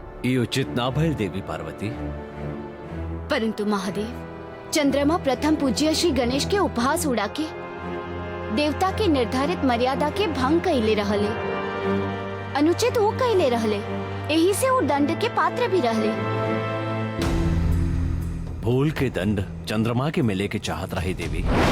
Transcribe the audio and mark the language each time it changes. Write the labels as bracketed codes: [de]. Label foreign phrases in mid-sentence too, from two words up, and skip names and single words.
[bho] ये उचित ना भइल देवी पार्वती। परंतु महादेव, चंद्रमा प्रथम पूज्य श्री गणेश के उपहास उड़ा के देवता के निर्धारित मर्यादा के भंग कैले रहले, अनुचित वो कैले रहले, यही से वो दंड के पात्र भी रहले। भूल के दंड चंद्रमा के मिले के चाहत रही देवी।